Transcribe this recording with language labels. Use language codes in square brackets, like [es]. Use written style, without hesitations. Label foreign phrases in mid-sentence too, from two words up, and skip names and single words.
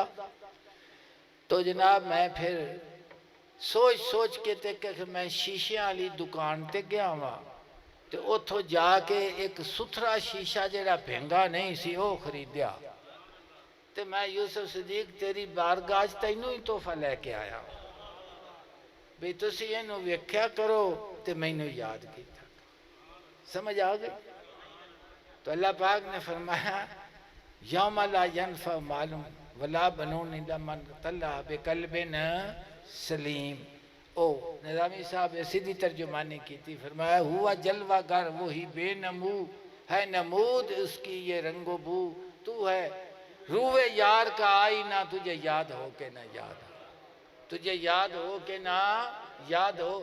[pa] تو جناب میں پھر سوچ کے تے کہ میں شیشے والی دکان تے گیا ہوا، تو اتھو جا کے ایک ستھرا شیشہ جڑا بھینگا نہیں سی وہ خریدیا، تے میں یوسف صدیق تیری بارگاہ تینوں ہی تحفہ لے کے آیا بھی تسی اینو ویکھیا کرو تے مینوں یاد کیتا، سمجھ آ گئی؟ تو اللہ پاک نے فرمایا [ar] یوم لا ینفع مال ولا بنون الا من اتى الله بقلب سلیم۔ [ur] او نظامی صاحب سیدھی ترجمانی کی تھی، فرمایا ہوا جلوہ گر وہی بے نمو ہے، نمود اس کی یہ رنگ و بو، تو ہے روح یار کا آئینہ، تجھے یاد ہو کہ نہ یاد ہو، تجھے یاد ہو کہ نہ یاد ہو۔